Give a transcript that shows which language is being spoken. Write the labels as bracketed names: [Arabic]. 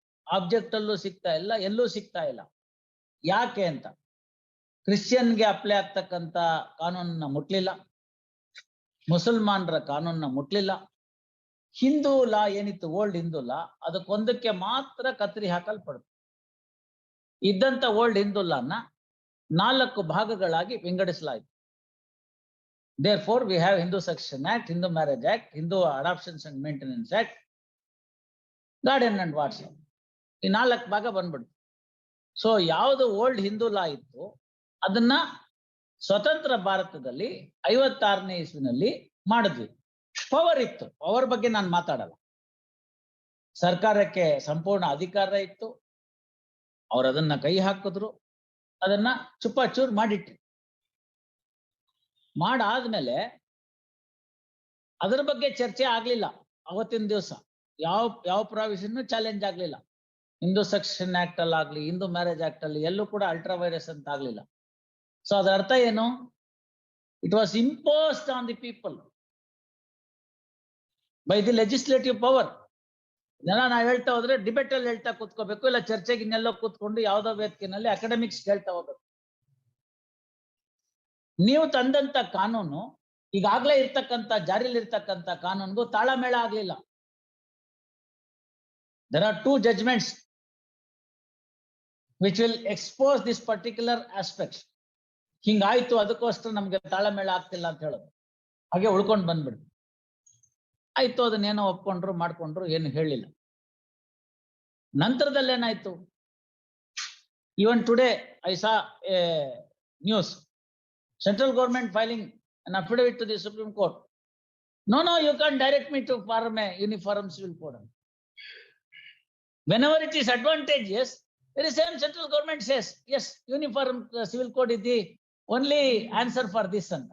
[Kannada] Object ಅಲ್ಲೂ ಸಿಗ್ತಾ ಇಲ್ಲ, ಎಲ್ಲೂ ಸಿಗ್ತಾ ಇಲ್ಲ. ಯಾಕೆ ಅಂತ, ಕ್ರಿಶ್ಚಿಯನ್ಗೆ ಅಪ್ಲೈ ಆಗ್ತಕ್ಕಂತ ಕಾನೂನನ್ನ ಮುಟ್ಲಿಲ್ಲ, ಮುಸಲ್ಮಾನರ ಕಾನೂನನ್ನ ಮುಟ್ಲಿಲ್ಲ. ಹಿಂದೂ ಲಾ ಏನಿತ್ತು, ಓಲ್ಡ್ ಹಿಂದೂ ಲಾ, ಅದಕ್ಕೊಂದಕ್ಕೆ ಮಾತ್ರ ಕತ್ತರಿ ಹಾಕಲ್ಪಡ್ತು. ಇದ್ದಂತ ಓಲ್ಡ್ ಹಿಂದೂ ಲಾನ 4 ಭಾಗಗಳಾಗಿ ವಿಂಗಡಿಸಲಾಯಿತು. [English] Therefore, we have Hindu Succession Act, Hindu Marriage Act, Hindu Adoptions and Maintenance Act, Guardian and Wardship. [Kannada] ಈ 4 ಭಾಗ ಬಂದ್ಬಿಡ್ತು. ಸೊ ಯಾವುದು ಓಲ್ಡ್ ಹಿಂದೂ ಲಾ ಇತ್ತು ಅದನ್ನ ಸ್ವತಂತ್ರ ಭಾರತದಲ್ಲಿ 56ನೇ ಇಸ್ವಿನಲ್ಲಿ ಮಾಡಿದ್ವಿ. ಪವರ್ ಇತ್ತು, ಪವರ್ ಬಗ್ಗೆ ನಾನು ಮಾತಾಡಲ್ಲ. ಸರ್ಕಾರಕ್ಕೆ ಸಂಪೂರ್ಣ ಅಧಿಕಾರ ಇತ್ತು. ಅವ್ರು ಅದನ್ನ ಕೈ ಹಾಕಿದ್ರು, ಅದನ್ನ ಚುಪ್ಪಾಚೂರ್ ಮಾಡಿಟ್ರು. ಮಾಡಾದ್ಮೇಲೆ ಅದರ ಬಗ್ಗೆ ಚರ್ಚೆ ಆಗ್ಲಿಲ್ಲ. ಅವತ್ತಿನ ದಿವಸ ಯಾವ ಪ್ರಾವಿಷನ್ ಚಾಲೆಂಜ್ ಆಗ್ಲಿಲ್ಲ. ಹಿಂದೂ ಸೆಕ್ಷನ್ ಆಕ್ಟ್ ಅಲ್ಲಿ ಆಗ್ಲಿ, ಹಿಂದೂ ಮ್ಯಾರೇಜ್ ಆಕ್ಟ್ ಅಲ್ಲಿ ಎಲ್ಲೂ ಕೂಡ ಅಲ್ಟ್ರಾ ವೈರಸ್ ಅಂತ ಆಗ್ಲಿಲ್ಲ. ಸೊ ಅದರ ಅರ್ಥ ಏನು? [English] It was imposed on the people by the legislative power. [Kannada] ಇದೆಲ್ಲ ನಾವು ಹೇಳ್ತಾ ಹೋದ್ರೆ ಡಿಬೇಟ್ ಅಲ್ಲಿ ಹೇಳ್ತಾ ಕೂತ್ಕೋಬೇಕು, ಇಲ್ಲ ಚರ್ಚೆಗೆ ಇನ್ನೆಲ್ಲೋ ಕೂತ್ಕೊಂಡು ಯಾವ್ದೋ ವೇದಿಕೆನಲ್ಲಿ ಅಕಾಡೆಮಿಕ್ಸ್ ಹೇಳ್ತಾ ಹೋಗ್ಬೇಕು. ನೀವು ತಂದಂತ ಕಾನೂನು ಈಗಾಗ್ಲೇ ಇರ್ತಕ್ಕಂಥ ಜಾರಿಯಲ್ಲಿ ಇರ್ತಕ್ಕಂಥ ಕಾನೂನಿಗೂ ತಾಳಮೇಳ ಆಗ್ಲಿಲ್ಲ. [English] There are 2 judgments which will expose this particular aspect. [Kannada] ಹಿಂಗಾಯ್ತು, ಅದಕ್ಕೋಸ್ಕರ ನಮ್ಗೆ ತಾಳಮೇಳ ಆಗ್ತಿಲ್ಲ ಅಂತ ಹೇಳೋದು, ಹಾಗೆ ಉಳ್ಕೊಂಡು ಬಂದ್ಬಿಡ್ತು. ಆಯ್ತು, ಅದನ್ನೇನೋ ಒಪ್ಕೊಂಡ್ರು, ಮಾಡ್ಕೊಂಡ್ರು, ಏನು ಹೇಳಿಲ್ಲ. ನಂತರದಲ್ಲಿ ಏನಾಯ್ತು? [English] Even today I saw a news, central government filing an affidavit to the Supreme Court. No, you can't direct me to form a uniform civil code. Whenever it is advantageous, the same central government says, yes, uniform civil code is the only answer for this.